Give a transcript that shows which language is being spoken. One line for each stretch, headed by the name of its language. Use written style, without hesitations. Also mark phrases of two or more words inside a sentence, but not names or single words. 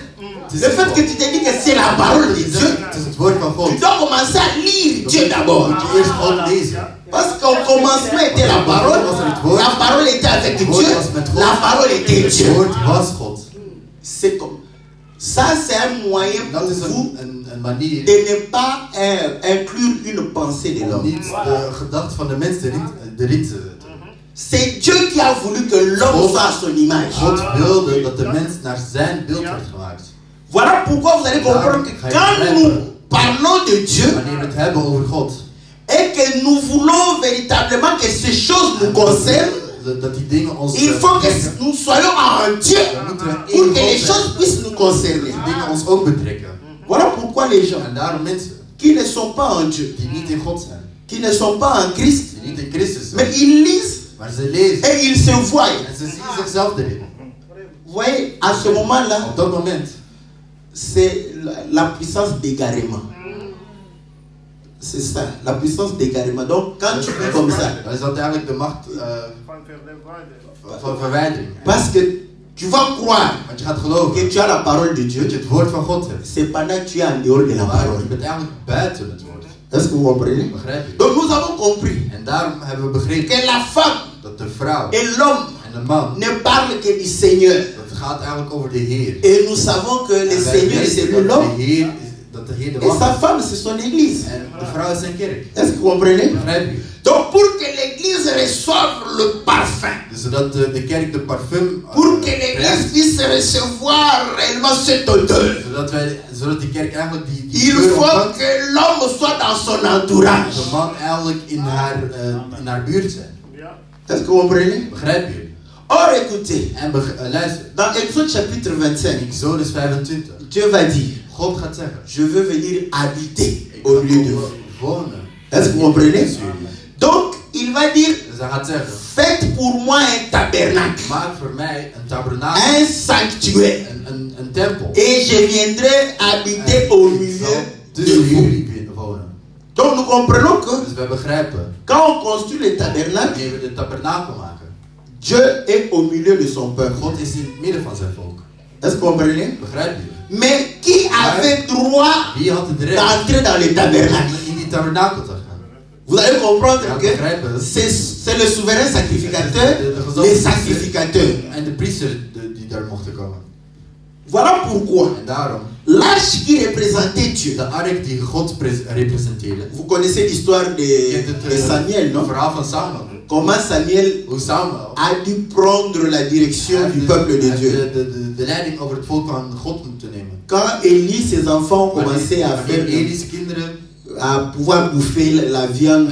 French: Le fait que tu te dis que c'est la parole de Dieu,
Dutch: Het is het woord van God.
French: tu dois commencer à lire Dieu d'abord.
Dutch: Moet je eerst God lezen.
French: Parce qu'au commencement était la parole était avec Dieu, la parole était
Dutch: Het
French: Dieu.
Dutch: woord was God.
French: C'est comme ça, c'est un moyen pour
Dutch: Dat is
French: vous
Dutch: een manier
French: de ne pas inclure une pensée de
Dutch: om
French: l'homme.
Dutch: niet de gedachte van de mens erin te zetten.
French: C'est Dieu qui a voulu que l'homme soit à son image.
Dutch: God wilde dat de mens naar zijn beeld werd gemaakt.
French: Voilà pourquoi vous allez comprendre que quand nous parlons de Dieu
Dutch: Wanneer we het hebben over God,
French: et que nous voulons véritablement que ces choses nous concernent,
Dutch: dat die dingen ons
French: il faut que nous soyons en Dieu pour que les choses puissent nous concerner.
Dutch: die dingen ons ook betrekken.
French: Voilà pourquoi les gens
Dutch: En daarom mensen
French: qui ne sont pas en Dieu,
Dutch: die niet in God zijn,
French: qui ne sont pas en Christ,
Dutch: die niet in Christus
French: mais
Dutch: zijn,
French: ils lisent
Dutch: maar ze lezen
French: et ils se voient.
Dutch: en ze zien zichzelf erin.
French: Vous voyez, à ce moment-là,
Dutch: Op dat moment
French: c'est la puissance d'égarement. C'est ça, la puissance d'égarement. Donc, quand tu fais comme ça,
Dutch: dan is dat eigenlijk de macht van verwijdering.
French: parce que tu vas croire
Dutch: Want je gaat geloven
French: que tu as la parole de Dieu,
Dutch: dat je het woord van God hebt,
French: c'est pendant que tu es en dehors de la
Dutch: maar
French: parole.
Dutch: je bent eigenlijk buiten het woord.
French: Est-ce que vous comprenez?
Dutch: Begrijp je?
French: Donc, nous avons compris
Dutch: En daarom hebben we begrepen
French: que la femme
Dutch: dat de vrouw
French: et l'homme
Dutch: en de man,
French: ne parlent que du Seigneur.
Dutch: dat gaat eigenlijk over de Heer.
French: Et nous savons que le
Dutch: En wij
French: Seigneur, c'est
Dutch: weten
French: lui
Dutch: dat
French: l'homme.
Dutch: dat de Heer de
French: Et
Dutch: man
French: sa
Dutch: is.
French: femme, c'est son église.
Dutch: En de vrouw is zijn kerk.
French: Est-ce que vous comprenez?
Dutch: Begrijp je?
French: Donc, pour que l'église reçoive le parfum,
Dutch: Dus zodat de kerk de parfum
French: pour que l'église puisse recevoir réellement cette odeur,
Dutch: zodat die kerk eigenlijk die
French: il
Dutch: geur
French: faut
Dutch: ontvangt,
French: que l'homme soit dans son entourage.
Dutch: de man eigenlijk in haar buurt zijn.
French: Est-ce que vous comprenez?
Dutch: Begrijp je?
French: Or, écoutez,
Dutch: En luister,
French: dans Exode chapitre
Dutch: in
French: 25,
Dutch: Exodus 25,
French: Dieu va dire,
Dutch: God gaat zeggen,
French: je veux venir habiter
Dutch: ik
French: au
Dutch: ga
French: milieu de vous.
Dutch: komen wonen.
French: Est-ce que vous comprenez?
Dutch: tussen jullie.
French: Donc, il va dire,
Dutch: Dus hij gaat zeggen,
French: faites pour moi un tabernacle,
Dutch: maak voor mij een tabernakel,
French: un sanctuaire,
Dutch: een tempel.
French: et je viendrai habiter au milieu de
Dutch: tussen
French: vous.
Dutch: jullie wonen.
French: Donc, nous comprenons que
Dutch: Dus wij begrijpen,
French: quand on construit le tabernacle,
Dutch: wanneer we de tabernakel maken,
French: Dieu est au milieu de son peuple.
Dutch: God is in het midden van zijn volk.
French: Est-ce que vous comprenez?
Dutch: Begrijp je?
French: Mais qui avait droit
Dutch: Wie had het recht
French: d'entrer dans le tabernacle?
Dutch: in die tabernakel te gaan?
French: Vous allez comprendre
Dutch: Ja,
French: que
Dutch: begrijpen.
French: c'est le souverain sacrificateur, les sacrificateurs.
Dutch: En de priester die daar mochten komen.
French: Voilà pourquoi
Dutch: En daarom,
French: l'arche qui représentait Dieu.
Dutch: de ark die God representeerde.
French: Vous connaissez l'histoire
Dutch: Je
French: de Samuel,
Dutch: het
French: non?
Dutch: verhaal van Samuel.
French: Comment Samuel
Dutch: Hoe Samuel
French: a dû prendre la direction du peuple de Dieu.
Dutch: de leiding over het volk van God moeten nemen.
French: Quand Élie, ses enfants ont commencé à
Dutch: Wanneer
French: faire,
Dutch: Eli's kinderen
French: à pouvoir bouffer la viande,